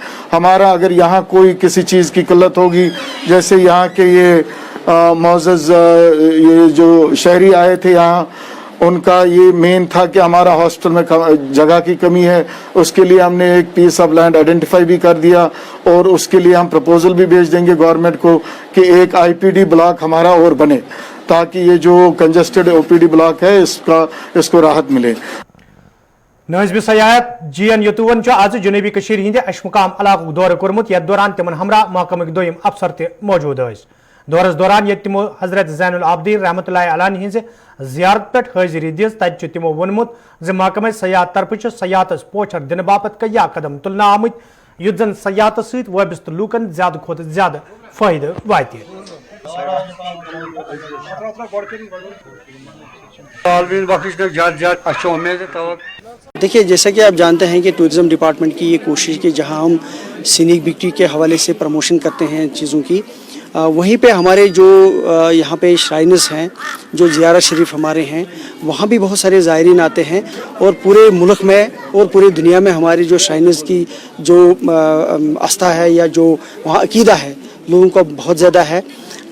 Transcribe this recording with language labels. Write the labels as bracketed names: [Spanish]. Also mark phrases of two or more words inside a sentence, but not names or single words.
[Hindi] हमारा अगर यहाँ कोई किसी चीज़ की किल्लत होगी, जैसे यहाँ के ये मोअज़्ज़ज़ ये जो शहरी आए थे यहाँ, उनका ये मेन था कि हमारा हॉस्टल में जगह की कमी है, उसके लिए हमने एक [English] piece of land identify [Hindi] भी कर दिया और उसके लिए हम प्रपोजल भी भेज देंगे गवर्नमेंट को कि एक [English] IPD block [Hindi] हमारा और बने ताकि ये जो [English] congested OPD block [Hindi] है इसको राहत मिले। [Kashmiri] नज़्म सयाहत जीएन यतुवन आज जनूबी कशीर हिंद अशमुकाम इलाकों दौर कोर्मुत यथ दौरान तिमन हमरा महकमक दोयम अफसर ते मौजूद दौरस दौरान ये तिमो हजरत ज़ैनुल आबदीन रहमतुल्लाह अलैह हिंज जियारत पे हाजिरी दिस तत तिमो वोनमुत ज महकमे सयाहत तरफ सयाहतस पोचर दिन बापत कया कदम तुलना आमुत युत जन सयाहत सहित वाबस्त लूकन ज्यादा खोत ज्यादा फायदे वाते। [Hindi] देखिए, जैसा कि आप जानते हैं कि [English] tourism department [Hindi] की ये कोशिश कि जहां हम [English] scenic beauty [Hindi] के हवाले से प्रमोशन करते हैं चीज़ों की, वहीं पे हमारे जो यहाँ पे श्राइनर्स हैं, जो ज़ियारत शरीफ हमारे हैं, वहाँ भी बहुत सारे ज़ायरीन आते हैं और पूरे मुल्क में और पूरी दुनिया में हमारी जो श्राइनर्स की जो आस्था है या जो वहाँ अकीदा है लोगों का बहुत ज़्यादा है।